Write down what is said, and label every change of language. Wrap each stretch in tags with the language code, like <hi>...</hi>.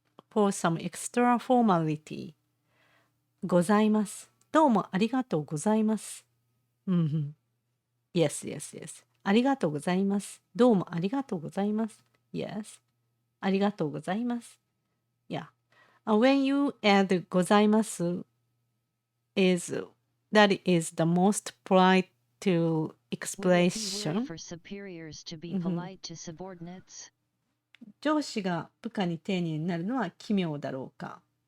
<en>For some extra formality.</en> <ja>ございます。どうもありがとうございます。</ja> <en>Yes.</en> <ja>ありがとうございます。どうもありがとうございます。</ja> <en>Yes.</en> <ja>ありがとうございます。</ja> <en>Yeah. When you add</en> <ja>ございます</ja> <en>that is the most polite to expression. For superiors to be polite to subordinates.</en> <ja>上司が部下に丁寧になるのは奇妙だろうか。</ja>